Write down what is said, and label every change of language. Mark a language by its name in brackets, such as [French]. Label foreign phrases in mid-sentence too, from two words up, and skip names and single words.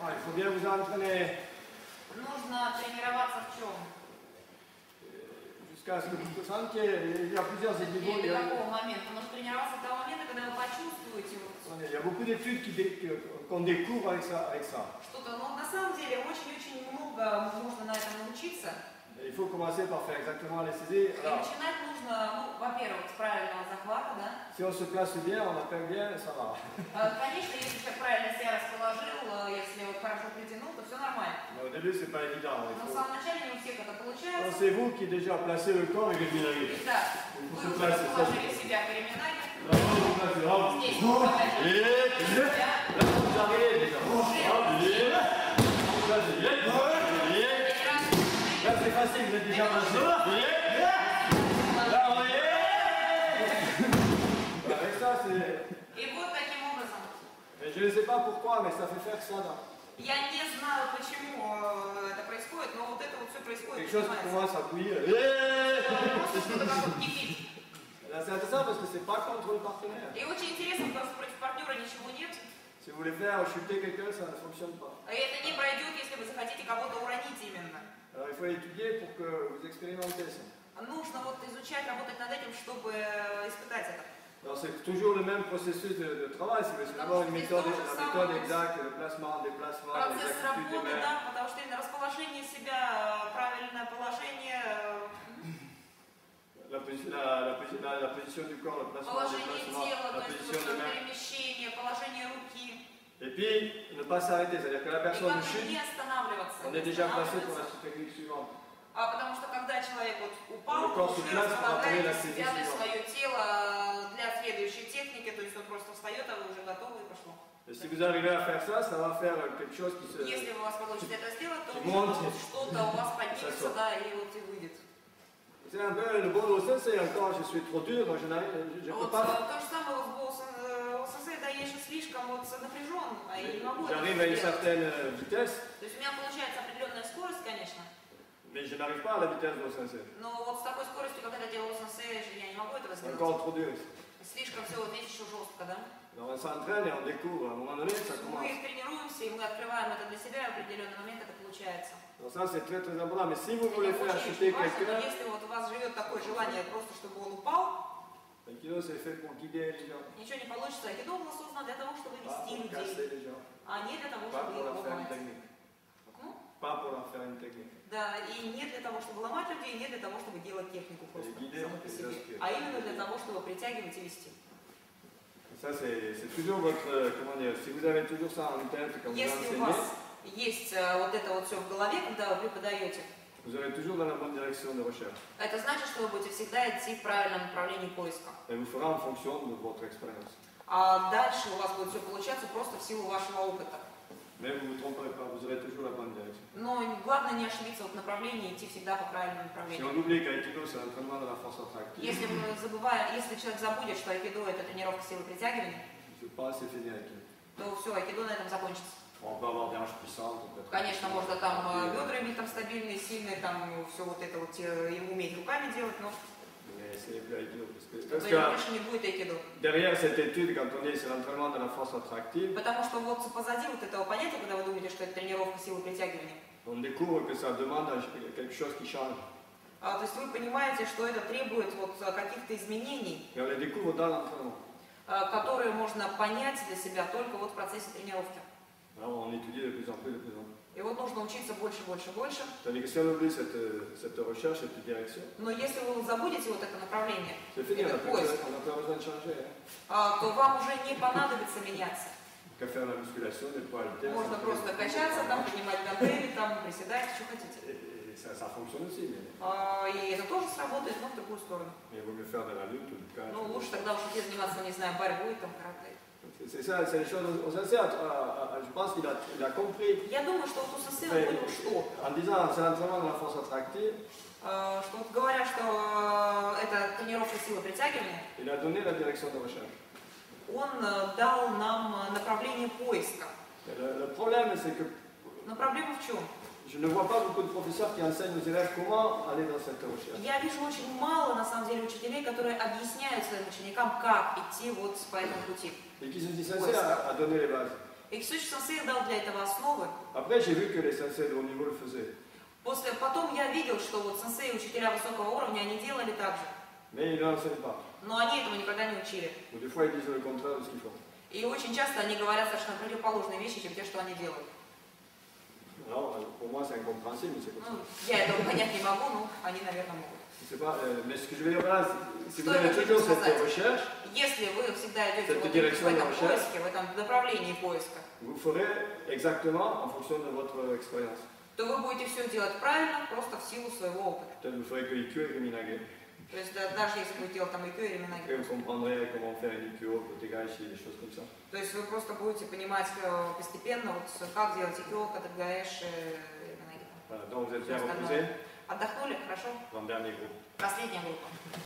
[French] faut bien vous entraîner. [Russian] Нужно тренироваться в чем? [French] Jusqu'à ce que vous sentiez, il y a plusieurs niveaux. [Russian] Или до какого момента? Нужно тренироваться до того момента, когда вы почувствуете [French] Il y a beaucoup d'études qu'on découvre avec ça. [Russian] Что-то, но на самом деле очень-очень много можно на этом научиться. [French] Il faut commencer par faire exactement les saisies. [Russian] И начинать нужно, ну, во-первых, с правильного захвата, да? [French] Si on se place bien, on appelle bien, ça va. [Russian] Конечно, если человек правильно себя расположил, если вот хорошо притянул, то все нормально. [French] Mais au début, c'est pas évident. [Russian] Но в самом начале не у всех это получается. [French] C'est vous qui déjà placez le corps et que vous arrivez. [Russian] Да, вы уже расположили себя Кариминаги. Здесь вы положили себя. [French] Vous arrivez déjà. Là, c'est facile, vous êtes déjà placé. Là, on est. Avec ça, c'est. [Russian] И вот таким образом. [French] Je ne sais pas pourquoi, mais ça fait faire ça. [Russian] Я не знаю, почему это происходит, но вот это вот все происходит. [French] Quelque chose qui commence à bouillir. [Russian] Просто что-то как вот кипит. [French] C'est intéressant parce que c'est pas contre le partenaire. [Russian] И очень интересно, потому что против партнера ничего нет. [French] Si vous voulez faire chuter quelqu'un, ça ne fonctionne pas. [Russian] И это не пройдет, если вы захотите кого-то уронить именно. [French] Alors il faut étudier pour que vous expérimentez ça. [Russian] Нужно вот изучать, работать над этим, чтобы испытать это. [French] Alors c'est toujours le même processus de travail, c'est d'abord une méthode, la méthode exacte, le placement, déplacement, [Russian] Процесс [French] l'exactitude des [Russian] работы, [French] mains. [Russian] да, потому что именно расположение себя, правильное положение, [French] La position du corps, le placement, [Russian] положение [French] déplacement, [Russian] тела, [French] la [Russian] то есть [French] position des mains. [Russian] перемещение, положение руки. [French] Et puis, ne pas s'arrêter, c'est-à-dire que la [Russian] И [French] personne [Russian] как [French] chute, [Russian] не останавливаться. [French] on est déjà placé pour la technique suivante. [Russian] Потому что когда человек вот упал, [French] Le corps se [Russian] уже [French] place pour entraîner la [Russian] располагаете [French] saisie [Russian] себя для [French] suivante. [Russian] свое тело для следующей техники, то есть он просто встает, а вы уже готовы и пошло. [French] Et si vous arrivez à faire ça, ça va faire quelque chose qui se... [Russian] Если у вас получится это сделать, то [French] qui [Russian] уже [French] monte. [Russian] вот что-то у вас поднимется, [French] Ça [Russian] да, и вот и выйдет. [French] C'est un peu le bon sens, c'est encore je suis trop dur, donc je ne peux [Russian] Вот [French] pas... [Russian] то же самое вот с ОСС, да, я еще слишком вот напряжен, а я не могу это [French] J'arrive à une [Russian] сделать. [French] certaine vitesse, [Russian] То есть у меня получается определенная скорость, конечно, [French] mais je n'arrive pas à la vitesse de l'OSS. [Russian] но вот с такой скоростью, как это делал ОСС, я не могу этого [French] C'est [Russian] сделать. [French] encore trop dur. [Russian] Слишком все вот здесь еще жестко, да? [French] Alors on s'entraîne et on découvre, à un moment donné, ça commence. [Russian] Мы тренируемся, и мы открываем это для себя, и в определенный момент это получается. [French] Donc ça c'est très important, mais si vous [Russian] Это [French] voulez faire [Russian] очень, [French] chuter [Russian] очень важно, но [French] quelqu'un, [Russian] если вот у вас живет такое желание просто, чтобы он упал, [French] Aikido c'est fait pour guider les gens, [Russian] ничего не получится. Айкидо было создано для того, чтобы [French] pas [Russian] вести [French] pour casser [Russian] людей, [French] les gens, [Russian] а не для того, [French] pas [Russian] чтобы [French] pour [Russian] их [French] leur faire une [Russian] ломать. [French] technique, [Russian] Ну, [French] pas pour leur faire une technique. [Russian] да, и не для того, чтобы ломать людей, не для того, чтобы делать технику просто гиды, само по себе, жесткие. а именно для того, чтобы притягивать и вести. [French] Ça c'est toujours votre, comment dire, si vous avez toujours ça en tête quand vous [Russian] Если у [French] enseignez, [Russian] вас есть вот это вот все в голове, когда вы преподаете, [French] vous allez toujours dans la bonne direction de recherche. [Russian] это значит, что вы будете всегда идти в правильном направлении поиска. [French] Et vous ferez en fonction de votre expérience. [Russian] А дальше у вас будет все получаться просто в силу вашего опыта. [French] Mais vous ne vous tromperez pas, vous aurez toujours la bonne direction. [Russian] Но главное не ошибиться вот в направлении, идти всегда по правильному [French] Si [Russian] направлению. [French] on oublie qu'Aikido c'est l'entraînement de la force attractive, [Russian] Если мы забываем, если человек забудет, что айкидо это тренировка силы притягивания, [French] je pense c'est fini Aikido. [Russian] то все, айкидо на этом закончится. [French] On peut avoir des hanches puissantes, on peut être... [Russian] Конечно, можно там бедра иметь там стабильные, сильные, там все вот это вот и уметь руками делать, но [French] Mais c'est plus Aikido. Parce [Russian] это [French] que [Russian] больше не будет айкидо. [French] derrière cette étude, quand on dit c'est l'entraînement de la force attractive, [Russian] Потому что вот позади вот этого понятия, когда вы думаете, что это тренировка силы притягивания, [French] on découvre que ça demande quelque chose qui change. [Russian] то есть вы понимаете, что это требует вот каких-то изменений, [French] Et on les découvre dans l'entraînement. [Russian] которые можно понять для себя только вот в процессе тренировки. [French] Alors on étudie de plus en plus, de plus en plus. [Russian] И вот нужно учиться больше, больше, больше. [French] C'est-à-dire que si on oublie cette recherche, cette direction, [Russian] Но если вы забудете вот это направление, [French] c'est fini, on n'a [Russian] этот [French] plus [Russian] поиск, [French] besoin de changer. [Russian] то вам уже не понадобится меняться. [French] Qu'à faire la musculation, des poids haltères. [Russian] Можно просто качаться, там, поднимать гантели, там, приседать, что хотите. [French] Et ça fonctionne aussi, mais [Russian] И это тоже сработает, но в другую сторону. [French] il vaut mieux faire de la lutte ou du catch. [Russian] Ну, лучше тогда уж идти заниматься, не знаю, борьбой, там, карате. [French] C'est ça, c'est les choses. On s'insère, je pense qu'il a compris. [Russian] Я думаю, что вот у Сосея понял, что, [French] En disant c'est l'entraînement de la force attractive, [Russian] что вот говоря, что это тренировка силы притягивания, [French] il a donné la direction de recherche. [Russian] он дал нам направление поиска. [French] Et le problème, c'est que [Russian] Но проблема в чем? [French] je ne vois pas beaucoup de professeurs qui enseignent aux élèves comment aller dans cette recherche. [Russian] Я вижу очень мало, на самом деле, учителей, которые объясняют своим ученикам, как идти вот по этому пути. [French] Et qui se disent sincères à donner les bases. [Russian] И Ксюш Сенсей дал для этого основы. [French] Après, j'ai vu que les sensei de haut niveau le faisaient. [Russian] Потом я видел, что вот сенсеи, учителя высокого уровня, они делали так же. [French] Mais ils ne l'enseignent pas. [Russian] Но они этому никогда не учили. [French] Ou des fois, ils disent le contraire de ce qu'ils font. [Russian] И очень часто они говорят совершенно противоположные вещи, чем те, что они делают. [French] Alors, pour moi, c'est incompréhensible, mais c'est comme ça. [Russian] Я этого понять не могу, но они, наверное, могут. [French] Pas, mais ce que je veux dire là, si vous [Russian] Что я [French] avez [Russian] хочу [French] toujours cette [Russian] сказать? [French] recherche, [Russian] Если вы всегда идете [French] Cette [Russian] вот [French] direction [Russian] в этом [French] de recherche. [Russian] поиске, в этом направлении поиска, [French] vous ferez exactement en fonction de votre expérience. [Russian] то вы будете все делать правильно, просто в силу своего опыта. [French] Peut-être vous ferez que IQ et Riminage. [Russian] То есть даже если вы делаете там IQ или [French] Après, vous comprendrez comment faire un IQ, Kotegashi, des choses comme ça. [Russian] то есть вы просто будете понимать постепенно, вот, как делать IQ, КТГАЭш, [French] Voilà, donc vous êtes bien reposé. [Russian] Отдохнули? Хорошо? [French] Dans le dernier groupe. [Russian] Последняя группа.